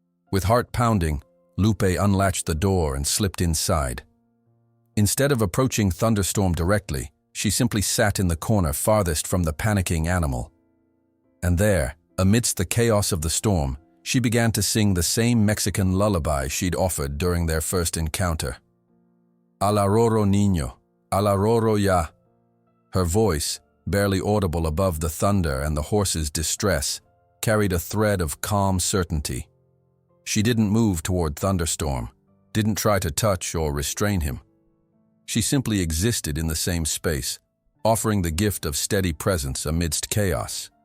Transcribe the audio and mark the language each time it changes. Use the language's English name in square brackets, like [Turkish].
[English] With heart pounding, Lupe unlatched the door and slipped inside. Instead of approaching Thunderstorm directly, she simply sat in the corner farthest from the panicking animal. And there, amidst the chaos of the storm, she began to sing the same Mexican lullaby she'd offered during their first encounter. [Spanish] "A la roro niño, a la roro ya." [English] Her voice, barely audible above the thunder and the horse's distress, carried a thread of calm certainty. She didn't move toward Thunderstorm, didn't try to touch or restrain him. She simply existed in the same space, offering the gift of steady presence amidst chaos.